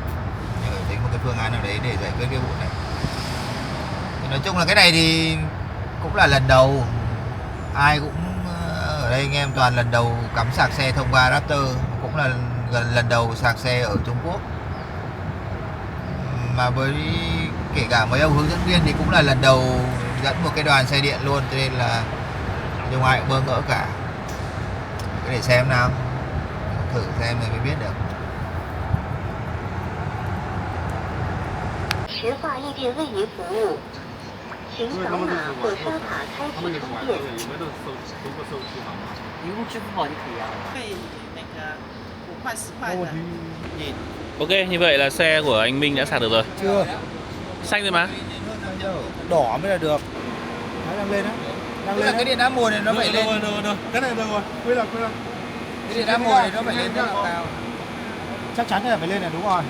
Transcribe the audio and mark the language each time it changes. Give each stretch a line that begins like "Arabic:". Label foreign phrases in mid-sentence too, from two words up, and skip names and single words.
Vietnamese: Nhưng phải tính một cái phương án nào đấy để giải quyết cái vụ này. Thì nói chung là cái này thì cũng là lần đầu, ai cũng ở đây anh em toàn lần đầu cắm sạc xe thông qua Raptor, cũng là lần đầu sạc xe ở Trung Quốc. Mà với kể cả mấy ông hướng dẫn viên thì cũng là lần đầu dẫn một cái đoàn xe điện luôn, cho nên là không ai cũng bơ ngỡ cả. Cứ để xem nào, thử xem rồi mới biết được.
Chinese: 石化易电为您服务，请扫码或刷卡开启充电。你用支付宝就可以啊。 5块10块的。
Vietnamese: Ok, như vậy là xe của anh Minh đã sạc được rồi. Chưa, Xanh rồi mà. đỏ mới là được. Đấy, đang lên á. Đang Tức lên là á. cái điện áp mùa này nó phải lên. Được. Cái này được rồi. Quy là. Cái điện áp mùa này nó phải lên rất là cao. Chắc chắn là phải lên là đúng rồi.